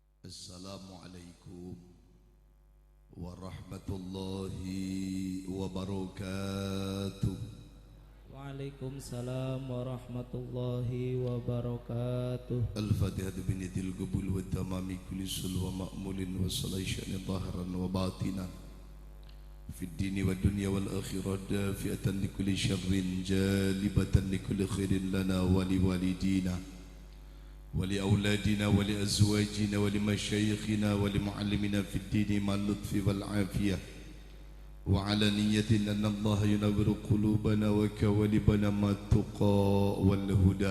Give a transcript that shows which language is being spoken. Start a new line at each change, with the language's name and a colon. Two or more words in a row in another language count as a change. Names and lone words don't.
Arabic: السلام عليكم ورحمة الله وبركاته. وعليكم السلام ورحمة الله وبركاته. الفاتحة بنية القبول وتمام كل سؤل ومأمول وصلاح الشأن ظاهرا وباطنا في الدين والدنيا والآخرة دافعة لكل شر جالبة لكل خير لنا ولوالدينا ولأولادنا ولأزواجنا ولمشايخنا ولمعلمنا في الدين مع اللطف والعافية وعلى نية أن الله ينور قلوبنا وكوالبنا مع التقى والهدى